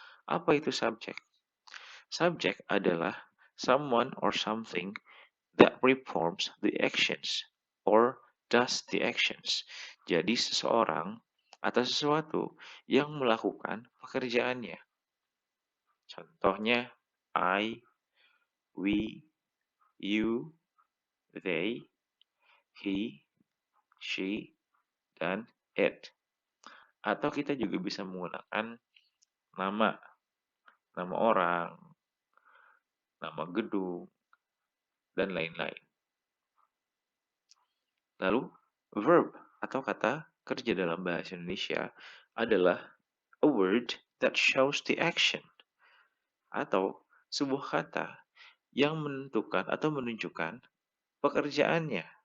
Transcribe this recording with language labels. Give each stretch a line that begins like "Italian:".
Indonesian: Apa itu subject? Subject adalah
English: someone or something that performs the actions or does the actions.
Indonesian: Jadi seseorang atau sesuatu yang melakukan pekerjaannya. Contohnya I, we, you, they, he, she, dan it. Atau kita juga bisa menggunakan nama, nama orang, nama gedung, dan lain-lain. Lalu, verb atau kata kerja dalam bahasa Indonesia adalah
English: a word that shows the action,
Indonesian: atau sebuah kata yang menentukan atau menunjukkan pekerjaannya.